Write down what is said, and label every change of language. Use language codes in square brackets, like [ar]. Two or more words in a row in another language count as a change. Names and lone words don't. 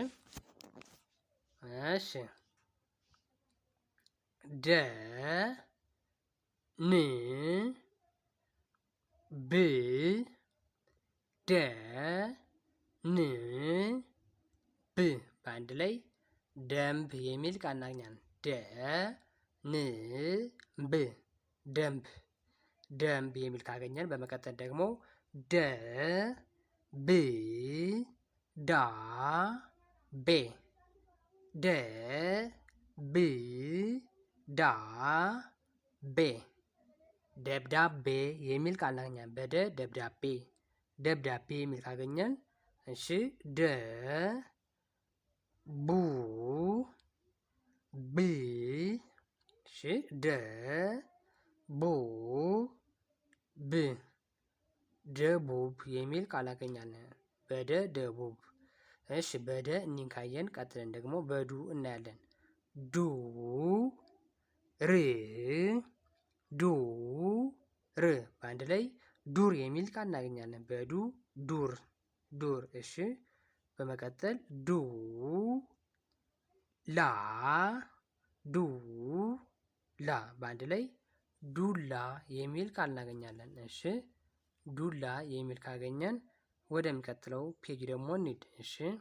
[am] ደ ን ብ ደ ን ብ በአንድ ላይ ደንብ የሚል ቃል እናገኛለን። ደ ን ብ ደንብ ደንብ የሚል ካገኘን በመቀጠል ደግሞ ደ ብ ዳ ቤ ደ ብ ዳ ቤ ደብዳቤ የሚል ቃል እናገኛለን። በደ ደብዳቤ ደብዳቤ የሚል ካገኘን እሺ ደ ቡ ብ እሺ ደ ቡ ብ ደቡብ የሚል ቃል አገኛለን። በደ ደቡብ። እሺ በደ እኒን ካየን ቀጥለን ደግሞ በዱ እናያለን። ዱ ር ዱ ር በአንድ ላይ ዱር የሚል ቃል እናገኛለን። በዱ ዱር ዱር። እሺ በመቀጠል ዱ ላ ዱ ላ በአንድ ላይ ዱላ የሚል ቃል እናገኛለን። እሺ ዱላ የሚል ካገኘን ወደሚቀጥለው ፔጅ ደግሞ እንሂድ። እሺ